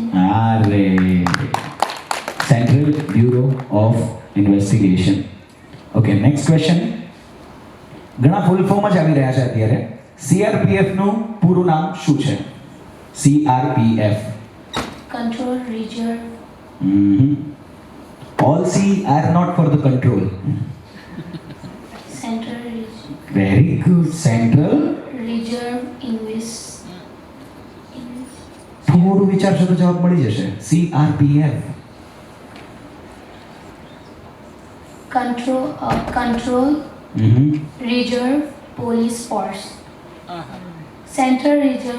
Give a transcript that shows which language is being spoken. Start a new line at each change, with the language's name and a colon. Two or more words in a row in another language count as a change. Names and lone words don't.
Gujarati: અરે સેન્ટ્રલ બ્યુરો ઓફ ઇન્વેસ્ટિગેશન.
English: okay, next question.
Gujarati: ઘણા
English: full form
Gujarati: જ આવી રહ્યા છે અત્યારે. સીઆરપીએફ નું પૂરું નામ શું છે? સીઆરપીએફ. કંટ્રોલ રિઝર્વ.
English: All C are not for the control.
Gujarati: સેન્ટ્રલ રિઝર્વ.
English: Very good. Central.
Gujarati: થોડું વિચારશો તો જવાબ મળી જશે. CRPF. કંટ્રોલ રિઝર્વ પોલીસ ફોર્સ. સેન્ટ્રલ રિઝર્વ.